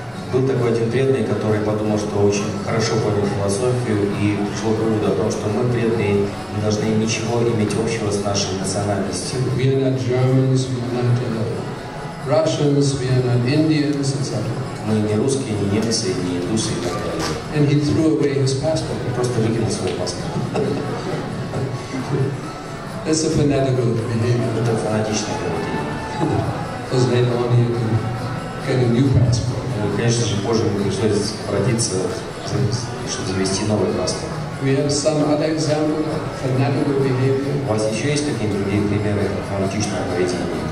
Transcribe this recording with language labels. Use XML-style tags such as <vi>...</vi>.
<ru>Был такой один преданный, который подумал, что очень хорошо понял философию и пришел к выводу о том, что мы преданные не должны ничего иметь общего с нашей национальностью.</ru> <en>We are not Germans, we are not Russians, we are not Indians, etc.</en> <ru>Мы не русские, не немцы, не индусы и так далее.</ru> <en>And he threw away his passport.</en> <ru>Он просто выкинул свой паспорт.</ru> <en>That's a fanatical behavior.</en> <ru>Это фанатичное поведение.</ru> <en>Because later on he had to get a new passport.</en> <ru>Конечно же, позже ему пришлось обратиться, чтобы завести новый паспорт.</ru> <en>We have some other example of fanatical behavior.</en> <ru>У вас еще есть какие-то другие примеры фанатичного поведения?</ru>